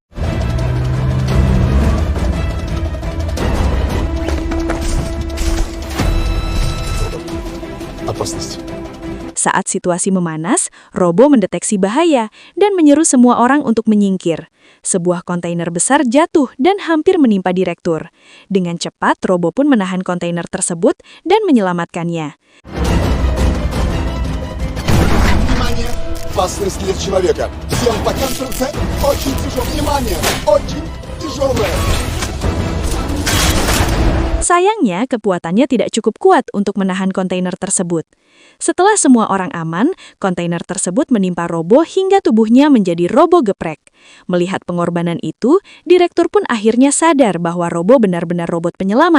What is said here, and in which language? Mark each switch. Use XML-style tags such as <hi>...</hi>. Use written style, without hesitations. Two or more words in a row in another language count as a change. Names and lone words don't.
<ru>Опасность.</ru> <id>Saat situasi memanas, Robo mendeteksi bahaya dan menyeru semua orang untuk menyingkir. Sebuah kontainer besar jatuh dan hampir menimpa Direktur. Dengan cepat, Robo pun menahan kontainer tersebut dan menyelamatkannya.</id> <ru>Внимание! Опасность для человека. Всем по конструкции очень тяжелое. Внимание! Очень тяжелое.</ru> <id>Sayangnya, kekuatannya tidak cukup kuat untuk menahan kontainer tersebut. Setelah semua orang aman, kontainer tersebut menimpa Robo hingga tubuhnya menjadi Robo geprek. Melihat pengorbanan itu, Direktur pun akhirnya sadar bahwa Robo benar-benar robot penyelamat.</id>